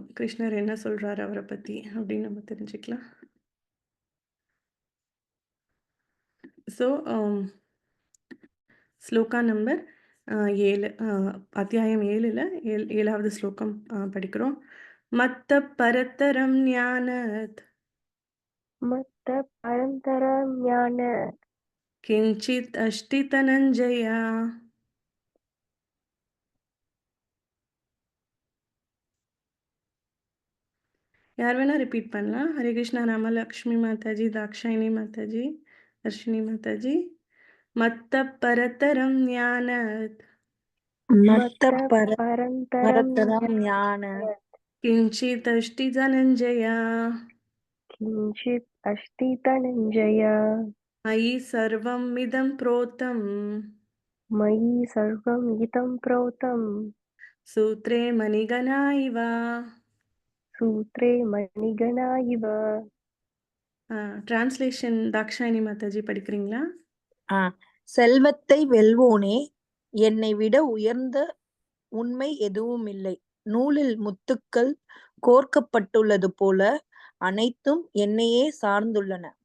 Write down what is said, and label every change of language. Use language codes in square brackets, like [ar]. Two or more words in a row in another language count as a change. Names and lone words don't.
[ta] கிருஷ்ணர் என்ன சொல்றாரு அவர பத்தி அப்படின்னு நம்ம தெரிஞ்சுக்கலாம். ஸோ ஸ்லோகா நம்பர் 7 அத்தியாயம் 7ல 7வது ஸ்லோகம் படிக்கிறோம். [sa] मत्त परत्तरम् ज्ञानत् मत्तः परन्तरं ज्ञानात् किञ्चित् अष्टि धनञ्जया. [ta] யார் வேணா ரிப்பீட் பண்ணலாம். ஹரே கிருஷ்ணா ராமலக்ஷ்மி மாதாஜி, தாக்ஷாயினி மாதாஜி, தர்ஷினி மாதாஜி. [sa] मत्त परत्तरम् ज्ञानत् மத்த मत्तः परन्तरं परत्तरम् ज्ञान ज्ञानात् किञ्चित् अष्टि धनञ्जया. किञ्चित् अस्ति धनञ्जय मयि सर्वम् इदम् प्रोतम् मयि सर्वं इदं प्रोतं सूत्रे मणिगणा इव. सूत्रे मणिगणा इव [ta] டிரான்ஸ்லேஷன் தாக்ஷாயினி மாதாஜி படிக்கிறீங்களா? செல்வத்தை வெல்வோனே, என்னை விட உயர்ந்த உண்மை எதுவுமில்லை. நூலில் முத்துக்கள் கோர்க்கப்பட்டுள்ளது போல அனைத்தும் என்னையே சார்ந்துள்ளன.